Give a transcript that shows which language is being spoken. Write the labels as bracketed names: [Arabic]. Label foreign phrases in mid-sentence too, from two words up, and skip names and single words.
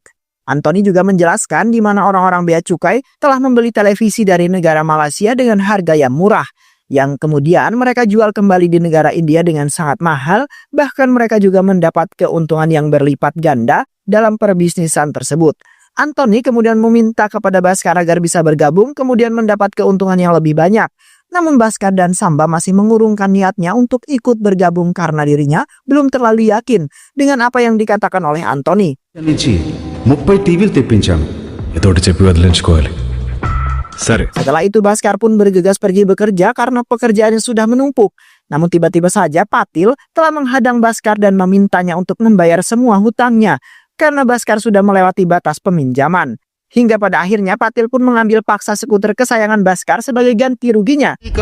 [Indonesian] Anthony juga menjelaskan di mana orang-orang bea cukai telah membeli televisi dari negara Malaysia dengan harga yang murah, yang kemudian mereka jual kembali di negara India dengan sangat mahal, bahkan mereka juga mendapat keuntungan yang berlipat ganda dalam perbisnisan tersebut. Anthony kemudian meminta kepada Bhaskar agar bisa bergabung, kemudian mendapat keuntungan yang lebih banyak. Namun Bhaskar dan Samba masih mengurungkan niatnya untuk ikut bergabung karena dirinya belum terlalu yakin dengan apa yang dikatakan oleh Anthony. [Telugu] నుంచి 30 టీవీలు తెప్పించాం. ఏదోటి చెప్పి వదిలించుకోవాలి. సరే. [Indonesian] Setelah itu Bhaskar pun bergegas pergi bekerja karena pekerjaannya sudah menumpuk. Namun tiba-tiba saja Patil telah menghadang Bhaskar dan memintanya untuk membayar semua hutangnya karena Bhaskar sudah melewati batas peminjaman. Hingga pada akhirnya Patil pun mengambil paksa skuter kesayangan Bhaskar sebagai ganti ruginya.